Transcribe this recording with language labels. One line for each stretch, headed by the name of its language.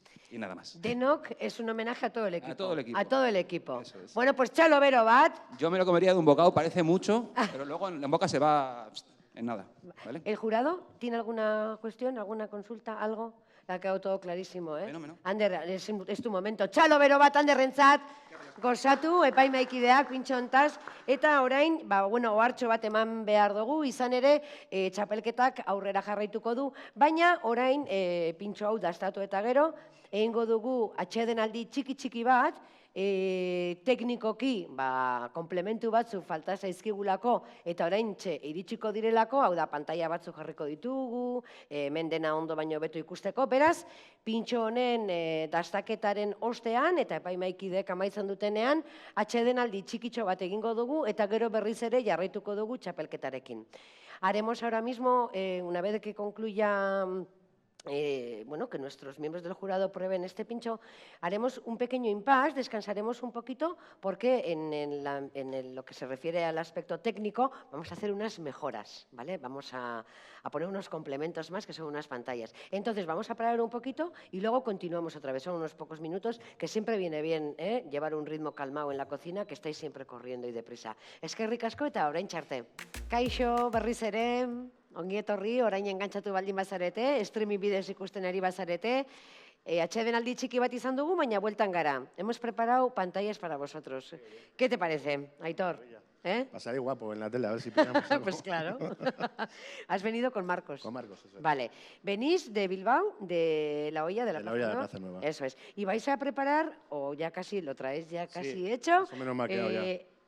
Spanish: Y nada más. Denok es un homenaje a todo el equipo. A todo el equipo. A todo el equipo. Eso es. Bueno, pues
Basque: chalo bero bat.
Spanish: Yo me lo comería de un bocado, parece mucho, pero luego en la boca se va en nada. ¿Vale? ¿El jurado tiene alguna cuestión, alguna consulta, algo? Le ha quedado todo clarísimo, ¿eh? Fenómeno. Ander, es tu momento.
Basque: Txalo bero bat Anderrentzat, gozatu, epaimaikideak, pintxontaz, eta orain, ohartxo bat eman behar dugu, izan ere, txapelketak aurrera jarraituko du, baina orain, pintxo hau dastatu eta gero, egingo dugu atsedenaldi txiki-txiki bat, teknikoki komplementu batzu falta zaizkigulako eta oraintxe iritsiko direlako, hau da, pantalla batzu jarriko ditugu, hemen dena ondo baino beto ikusteko, beraz, pintxo honen dastaketaren ostean eta epaimaikideek amaitzen dutenean, atsedenaldi txikitxo bat egingo dugu eta gero berriz ere jarraituko dugu txapelketarekin.
Spanish: Haremos ahora mismo, una vez que concluya que nuestros miembros del jurado prueben este pincho, haremos un pequeño impasse, descansaremos un poquito porque en lo que se refiere al aspecto técnico vamos a hacer unas mejoras, ¿vale? Vamos a poner unos complementos más que son unas pantallas. Entonces vamos a parar un poquito y luego continuamos otra vez, son unos pocos minutos que siempre viene bien llevar un ritmo calmado en la cocina, que estáis siempre corriendo y deprisa.
Basque: Eskerrik asko eta oraintxe arte. Kaixo, berriz ere. Ongi etorri, orain engantzatu baldin bazarete, streaming bidez ikusten ari bazarete. Atsedenaldi txiki bat izan dugu, baina bueltan gara.
Spanish: Hemos preparado pantallas para vosotros. ¿Qué te parece, Aitor? Pasaré guapo en la tele, a ver si pillamos algo. Pues claro. Has venido con Marcos. Con Marcos, eso es. Vale. Venís de Bilbao, de la olla de la Plaza Nueva. Eso es. Y vais a preparar, o ya casi lo traéis ya casi hecho. Más o menos me ha quedado ya.